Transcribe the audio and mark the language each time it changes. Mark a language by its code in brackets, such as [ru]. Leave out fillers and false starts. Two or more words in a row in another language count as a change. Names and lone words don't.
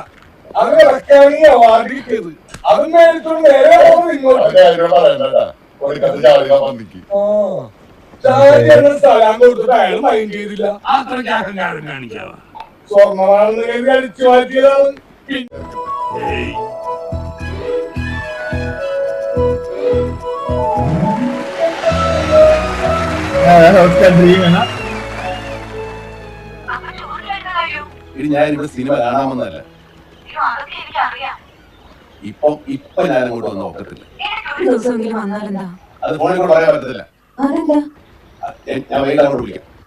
[ml] അത് ഇറക്കാണ് ഈ അവാർഡ് കിട്ടിയത്. അത് മേടിച്ചോണ്ട് നേരെ പോകുന്നു ഇങ്ങോട്ട്. സ്ഥലം കൊടുത്തിട്ട് അയാൾ മൈൻഡ് ചെയ്തില്ല. അത്രയ്ക്ക് അഹങ്കാരം കാണിക്കാവാ. സ്വർണ്ണമാണെന്ന് കരുതി അടിച്ചു മാറ്റിയതാണ്. ഏയ്, [hi] उसका ड्रीम है ना। [ml] ഇനി ഞാൻ ഇവിടെ സിനിമ കാണാമെന്നല്ല. ഇപ്പൊ ഞാൻ അങ്ങോട്ട് വന്ന് നോക്കത്തില്ല. ഒരു ദിവസമെങ്കിലും വന്നാലെന്താ? അത് ഫോണിൽ കൊണ്ട് പറയാൻ പറ്റത്തില്ല. അതെന്താ? ഞാൻ വൈകിട്ട് അങ്ങോട്ട് വിളിക്കാം.